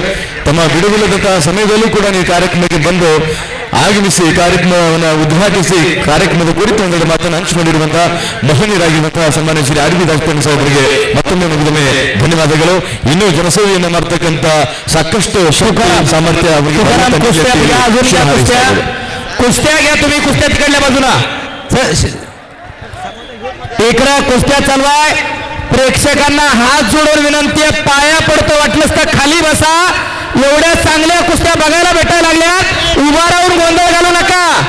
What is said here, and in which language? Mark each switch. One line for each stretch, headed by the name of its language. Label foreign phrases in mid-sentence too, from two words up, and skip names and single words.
Kannada: ತಮ್ಮ ಬಿಡುವಿಲ್ಲದಂತಹ ಸಮಯದಲ್ಲೂ ಕೂಡ ನೀವು ಕಾರ್ಯಕ್ರಮಕ್ಕೆ ಬಂದು ಆಗಮಿಸಿ ಕಾರ್ಯಕ್ರಮವನ್ನು ಉದ್ಘಾಟಿಸಿ ಕಾರ್ಯಕ್ರಮದ ಕುರಿತು ಒಂದೆರಡು ಮಾತನ್ನು ಹಂಚಿಕೊಂಡಿರುವಂತಹ ಮಹನೀಯರಾಗಿರುವಂತಹ ಸನ್ಮಾನ್ಯ ಶ್ರೀ ಆರ್ ವಿ ದೇಶಪಾಂಡೆ ಸಾಹೇಬರಿಗೆ ಮತ್ತೊಮ್ಮೆ ಮುಗಿದೊಮ್ಮೆ ಧನ್ಯವಾದಗಳು. ಇನ್ನೂ ಜನಸೇವೆಯನ್ನು ಮಾಡ್ತಕ್ಕಂಥ ಸಾಕಷ್ಟು ಶಕ್ತಿ ಸಾಮರ್ಥ್ಯ ಅವರಿಗೆ
Marathi: कुस्त्या घ्या तुम्ही. कुस्त्या तिकडल्या बाजूला इकडं कुस्त्या चालवाय. प्रेक्षकांना हात जोडून विनंती आहे, पाया पडतो. वाटलंच तर खाली बसा. एवढ्या चांगल्या कुस्त्या बघायला भेटायला लागल्यात. उभा राहून गोंधळ घालू नका.